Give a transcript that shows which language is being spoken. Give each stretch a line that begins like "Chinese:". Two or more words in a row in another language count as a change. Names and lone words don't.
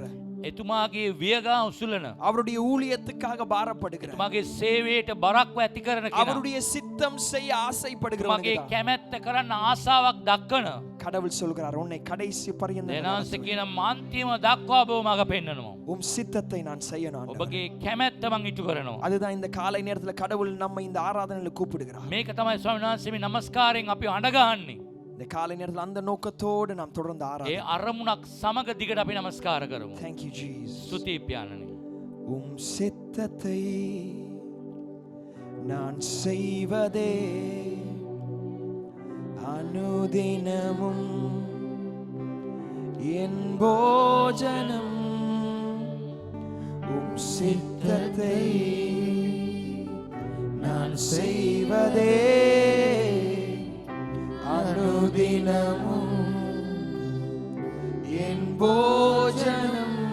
Sinhala: එතුමාගේ වියගා උසුලන,
Tamil: அவருடைய ஊழியத்துக்காக பாரப்படுகிற,
Sinhala: එතුමාගේ සේවයට බරක්ව ඇති කරන කෙනා,
Tamil: அவருடைய சித்தம் செய்ய
Sinhala: එතුමාගේ
Tamil: ஆசைப்படுகிறவங்க
Sinhala: කැමැත්ත කරන්න ආසාවක් දක්වන
Tamil: கடவுள் சொல்கிறார், உன்னை கடைசி பரியந்தம்
Sinhala: දේවානන්සේ කියන අන්තිම දක්වා ඔබ මඟ පෙන්වනවා.
Tamil: உம் சித்தத்தை நான் செய்யணும் ஆண்டவரே.
Sinhala: ඔබගේ කැමැත්ත මං ඉටු කරනවා.
Tamil: அதுதான் இந்த காலை நேரத்தில் கடவுள் நம்ம இந்த ஆராதனையில கூப்பிடுகிறார்.
Sinhala: මේක තමයි ස්වාමීන් වහන්සේ මේ නමස්කාරයෙන් අපි අඬගහන්නේ.
Tamil: இந்த காலை நேரத்தில் அந்த நோக்கத்தோடு நாம் தொடர்ந்து
Sinhala: ඒ
Tamil: ஆராதனை.
Sinhala: අරමුණක් සමග දිගට අපි නමස්කාර කරමු.
English: Thank you Jesus.
Sinhala: ස්තුතියි පියාණනි.
Tamil: உம் சித்தத்தை நான் செய்வதே அனுதினமும் என் போஜனம். உம் சித்தத்தை நான் செய்வதே அனுதினமும் என் போஜனம்.